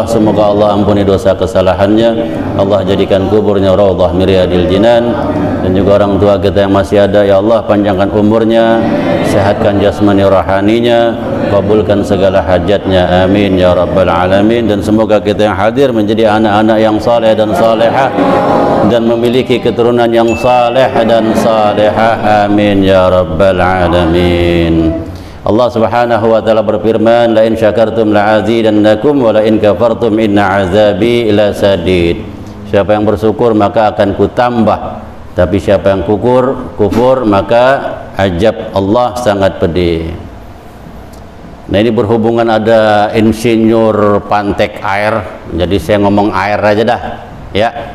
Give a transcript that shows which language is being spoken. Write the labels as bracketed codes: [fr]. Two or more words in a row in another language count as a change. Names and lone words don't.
[id] Semoga Allah ampuni dosa kesalahannya, Allah jadikan kuburnya [ar] روضة من رياض الجنان, [id] dan juga orang tua kita yang masih ada ya Allah panjangkan umurnya, sehatkan jasmani rohaninya, kabulkan segala hajatnya, [ar] آمين يا رب العالمين. [id] Dan semoga kita yang hadir menjadi anak-anak yang saleh dan salehah dan memiliki keturunan yang saleh dan salehah, [ar] آمين يا رب العالمين. [id] Allah [ar] سبحانه وتعالى [id] berfirman, [ar] لئن شكرتم لأزيدنكم ولئن كفرتم إن عذابي لشديد. [id] Siapa yang bersyukur maka akan kutambah, tapi siapa yang kufur maka azab Allah sangat pedih. Nah, ini berhubungan ada insinyur pantek air, jadi saya ngomong air aja dah ya.